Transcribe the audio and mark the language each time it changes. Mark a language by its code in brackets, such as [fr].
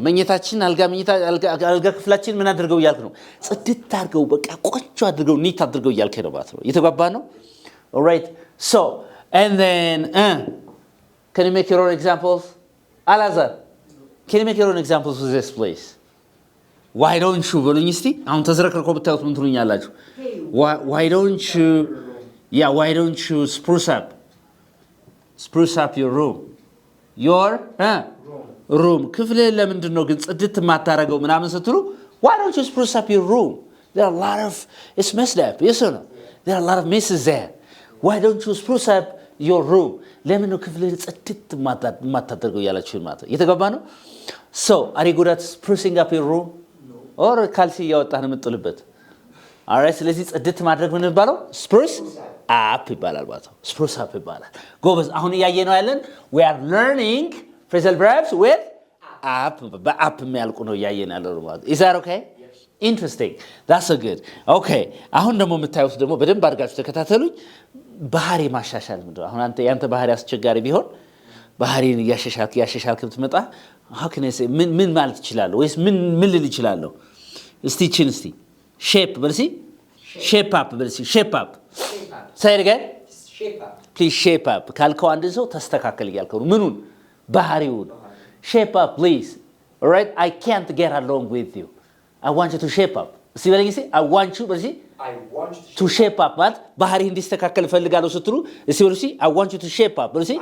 [am] መኝታችን አልጋ ክፍላችን ምን አድርገው እያልክ ነው? ጽድት አድርገው በቃ ቆንጆ አድርገው ኒት አድርገው እያልክ ነው ማለት ነው። እየተጋባ ነው? [en] All right. So, and then can you make your own examples? Alazar, can you make your own examples with this place? Why don't you [am] በሉኝ እስቲ አሁን ተዝረክርኮ ብታዩት ምን ትሉኛላችሁ? [en] Why don't you spruce up your room? Your room. [am] ክፍል ለምንድን ነው ግን ጽድት ማታረገው ምናምን ስትሉ [en] why don't you spruce up your room? There are a lot of it's messed up. Yes or no? There are a lot of messes there. Why don't you spruce up your room? [am] ለምን ነው ክፍል ጽድት ማታደርገው ያላችሁ ማለት ነው። እየተገባ ነው? [en] So, are you good at sprucing up your room? Or [am] ካልሲ ያወጣህ ነው የምትጥልበት? alright ስለዚህ ጽድት ማድረግ ምን ይባላል spruce up ይባላል ማለት ነው spruce up ይባላል ጎበዝ አሁን ያየነው ያለን [en] we are learning phrasal verbs with up [am] በአፕ የሚያልቁ ነው ያየን ያለው ማለት [en] is that okay yes. interesting that's so good okay [am] አሁን ደግሞ የምታዩት ደግሞ በደንብ አድርጋችሁ ተከታተሉኝ ባህሪ ማሻሻል ምንድነው አሁን አንተ ያንተ ባህሪ አስቸጋሪ ቢሆን ባህሪን ያሻሻልክ ብትመጣ [en] how can I say [am] ምን ማለት ይችላል ወይስ ምን ልል ይችላል እስቲ ቺን እስቲ shape በልሲ shape up በልሲ [en] shape up say it again shape up please shape up [am] ካልከው አንድ ሰው ተስተካከል ይያልከው ምኑን ባህሪውን [en] shape up please all right I can't get along with you I want you to shape up [am] እስቲ በለኝ እስቲ [en] I want you [am] በልሲ [en] I want to shape up [am] ማለት ባህሪ እንዲስተካከል ፈልጋለሁ ስትሉ እስቲ በልሲ [en] I want you to shape up [am] በልሲ